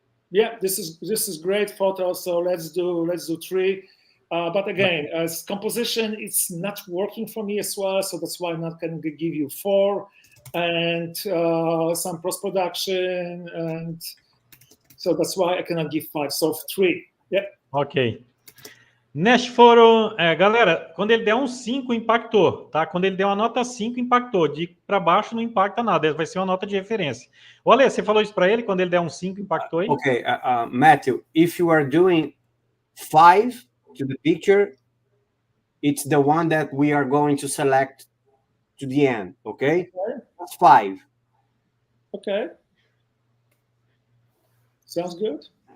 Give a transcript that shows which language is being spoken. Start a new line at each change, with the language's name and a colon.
English: Yeah, this is great photo. So let's do 3. But again, as composition, it's not working for me as well. So that's why I'm not going to give you 4, and some post-production, and so that's why I cannot give 5. So 3. Yeah. Ok.
Portuguese: Neste foro, galera, quando ele der um 5, impactou, tá? Quando ele der uma nota 5, impactou. De para baixo não impacta nada, vai ser uma nota de referência. Olha, você falou isso para ele, quando ele der um 5, impactou aí?
English: Okay, Matthew, if you are doing 5 to the picture, it's the one that we are going to select to the end, okay? That's 5. Okay. Sounds good.